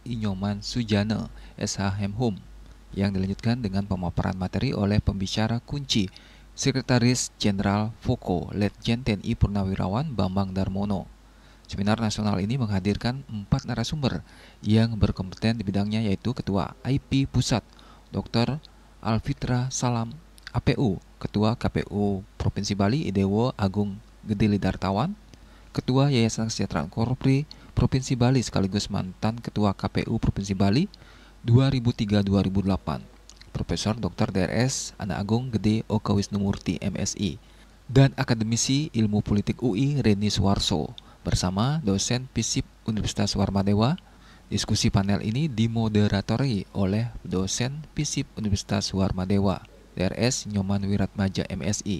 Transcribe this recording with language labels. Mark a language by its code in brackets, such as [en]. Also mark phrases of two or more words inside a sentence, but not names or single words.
[id] Inyoman Sujana, SH.Hum, yang dilanjutkan dengan pemaparan materi oleh pembicara kunci, Sekretaris Jenderal FOKO, Letjen TNI Purnawirawan Bambang Darmono. Seminar nasional ini menghadirkan 4 narasumber yang berkompeten di bidangnya, yaitu Ketua AIPI Pusat, Dr. Alfitra Salam, APU, Ketua KPU Provinsi Bali Idewo Agung Gede Lidartawan, Ketua Yayasan Kesejahteraan Korpri Provinsi Bali sekaligus mantan Ketua KPU Provinsi Bali 2003-2008, Profesor Dr. DRS Ana Agung Gede Oka Wisnumurti MSI, dan Akademisi Ilmu Politik UI Reni Suwarso bersama dosen FISIP Universitas Warmadewa. Diskusi panel ini dimoderatori oleh dosen FISIP Universitas Warmadewa, DRS Nyoman Wiratmaja MSI.